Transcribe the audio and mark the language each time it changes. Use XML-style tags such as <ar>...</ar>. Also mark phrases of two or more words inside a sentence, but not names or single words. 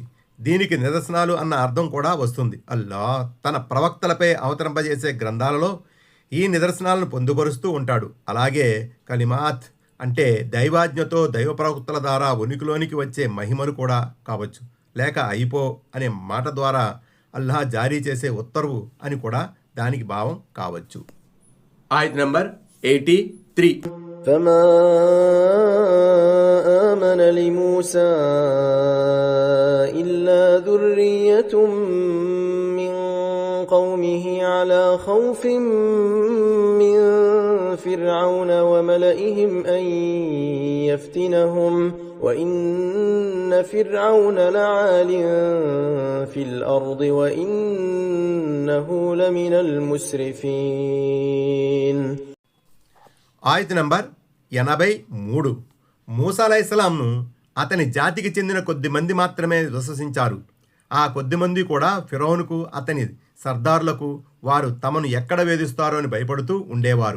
<te>దీనికి నిదర్శనాలు అన్న అర్థం కూడా వస్తుంది. అల్లాహ్ తన ప్రవక్తలపై అవతరింపజేసే గ్రంథాలలో ఈ నిదర్శనాలను పొందుపరుస్తూ ఉంటాడు. అలాగే కలిమాత్ అంటే దైవాజ్ఞతో దైవ ప్రవక్తల ద్వారా ఉనికిలోనికి వచ్చే మహిమలు కూడా కావచ్చు, లేక అయిపో అనే మాట ద్వారా అల్లాహ్ జారీ చేసే ఉత్తర్వు అని కూడా దానికి భావం కావచ్చు. ఆయత నంబర్ 83.</te> <ar>فما آمن لموسى إلا ذرية من قومه على خوف من فرعون وملئهم أن يفتنهم وإن فرعون لعال في الأرض وإنه لمن المسرفين.</ar> <te>ఆయత నంబర్ 83. మూసా అలైహిస్సలాంను అతని జాతికి చెందిన కొద్ది మంది మాత్రమే విశ్వసించారు. ఆ కొద్ది మంది కూడా ఫిరౌనుకు అతని సర్దారులకు వారు తమను ఎక్కడ వేధిస్తారో అని భయపడుతూ ఉండేవారు.</te>